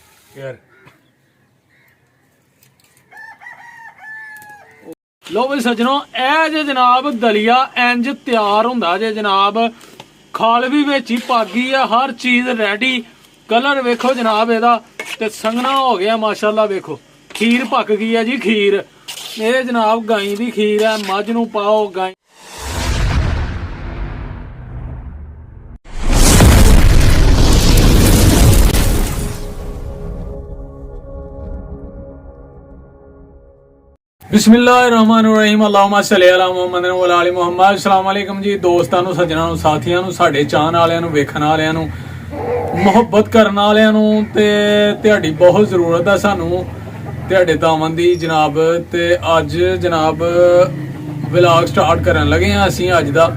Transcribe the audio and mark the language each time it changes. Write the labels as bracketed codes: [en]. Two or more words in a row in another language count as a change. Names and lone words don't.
[pa] یار لو بھی سجنو اے جے جناب دلیا انج تیار ہندا جے جناب کھال بھی وچ ہی پاگی ہے ہر چیز [en] ready colour [pa] ویکھو جناب ایدا تے سنگنا ہو گیا ماشاءاللہ ویکھو کھیر پک گئی ہے جی کھیر اے جناب گائی دی کھیر ہے مجھ نوں پاؤ گائی [ar] بسم الله الرحمن الرحيم اللهم صل على محمد وعلى آل محمد. السلام عليكم [pa] جی دوستاں نوں سجناں نوں ساتھیاں نوں ساڈے چاہن والیاں نوں ویکھن والیاں نوں محبت کرن والیاں نوں تے تہاڈی بہت ضرورت ہے سانوں تہاڈے دامن دی جناب. تے اج جناب [en] vlog start [pa] کرن لگے ہاں اسیں اج دا.